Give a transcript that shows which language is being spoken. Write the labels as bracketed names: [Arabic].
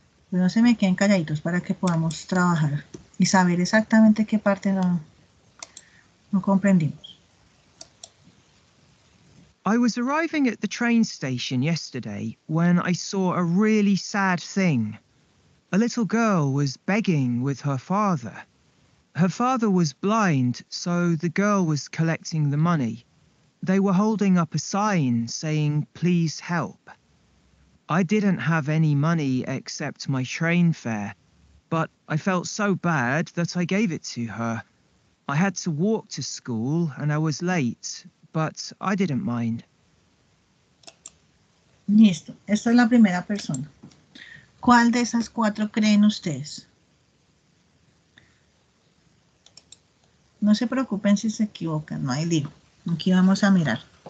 [Spanish] No se me queden calladitos para que podamos trabajar y saber exactamente qué parte no comprendimos. [English] I was arriving at the train station yesterday when I saw a really sad thing. A little girl was begging with her father. Her father was blind, so the girl was collecting the money. They were holding up a sign saying, "Please help." I didn't have any money except my train fare, but I felt so bad that I gave it to her. I had to walk to school and I was late, but I didn't mind. [Spanish] Listo, esta es la primera persona. ¿Cuál de esas cuatro creen ustedes? No se preocupen si se equivocan, no hay lío. Aquí vamos a mirar.